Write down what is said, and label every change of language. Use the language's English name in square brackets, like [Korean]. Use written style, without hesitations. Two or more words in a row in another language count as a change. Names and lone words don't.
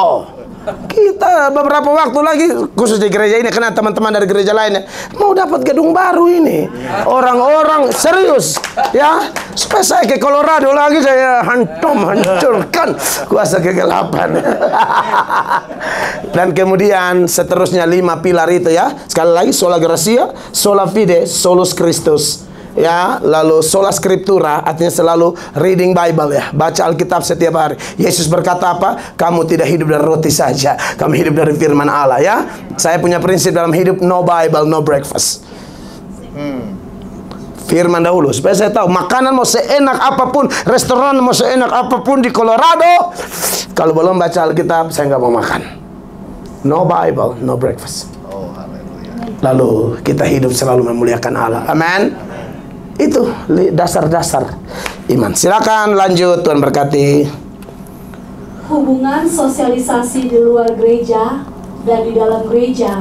[Indonesian] Kita beberapa waktu lagi, khusus di gereja ini, karena teman-teman dari gereja lainnya mau dapat gedung baru ini. Orang-orang serius, ya. Supaya saya ke Colorado lagi, saya hancurkan kuasa kegelapan. Dan kemudian seterusnya 5 pilar itu ya. Sekali lagi, [Latin] sola gratia, sola fide, solus Christus. [Indonesian] Ya, lalu [Latin] sola scriptura, [Indonesian] artinya selalu [English] reading Bible [Indonesian] ya, baca Alkitab setiap hari. Yesus berkata apa? Kamu tidak hidup dari roti saja, kamu hidup dari firman Allah ya. Saya punya prinsip dalam hidup, [English] no Bible, no breakfast. [Indonesian] Firman dahulu, supaya saya tahu makanan mau seenak apapun, restoran mau seenak apapun di Colorado, kalau belum baca Alkitab, saya nggak mau makan. [English] No Bible, no breakfast. [Indonesian] Lalu kita hidup selalu memuliakan Allah. Amin. Itu dasar-dasar iman. Silakan lanjut, Tuhan berkati. Hubungan sosialisasi di luar gereja dan di dalam gereja.